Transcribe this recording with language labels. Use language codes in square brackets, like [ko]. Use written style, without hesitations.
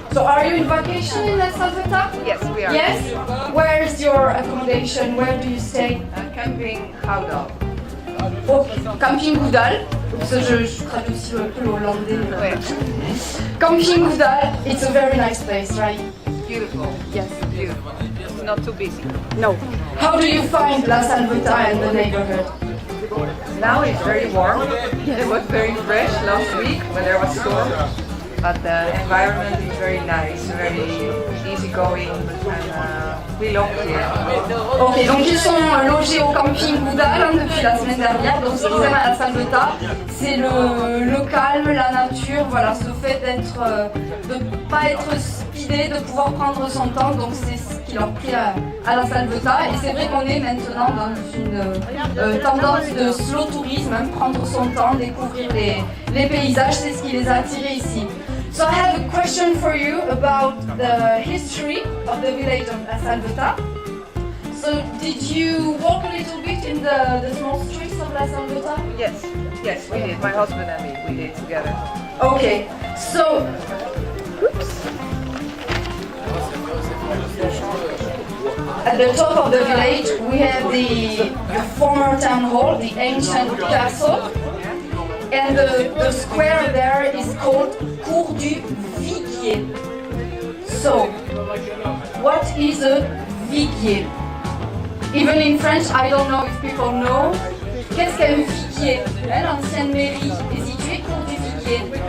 [en] So are you in vacation in El Salvador? Yes, we are. Yes? Where's your accommodation? Where do you stay? Camping Goudal. Okay. Camping Goudal. [fr] Je traduis aussi un peu le hollandais. Ouais. [en] Camping Goudal, it's a very nice place, right? Beautiful. Yes, beautiful. It's not too busy. No. How do you find La Salvetat and the neighborhood? Now it's very warm. It was very fresh last week when there was storm. But the environment is very nice, very easygoing, and we love it. [fr] Ok, donc ils sont logés au camping Goudal depuis la semaine dernière. Donc ce qu'ils aiment à La Salvetat, c'est le calme, la nature, voilà, ce fait de ne pas être speedé, de pouvoir prendre son temps. Donc c'est ce qui leur plaît à La Salvetat. Et c'est vrai qu'on est maintenant dans une tendance de slow tourisme, prendre son temps, découvrir les paysages, c'est ce qui les a attirés ici. [en] So I have a question for you about the history of the village of La Salvetat. So did you walk a little bit in the small streets of La Salvetat? Yes, yes, we did. My husband and me, we did together. Okay, so at the top of the village we have the former town hall, the ancient castle. And the square there is called Cour du Viguier. So, what is a viguier? Even in French, I don't know if people know. [fr] Qu'est-ce qu'un viguier? L'ancienne mairie est située Cour du Viguier.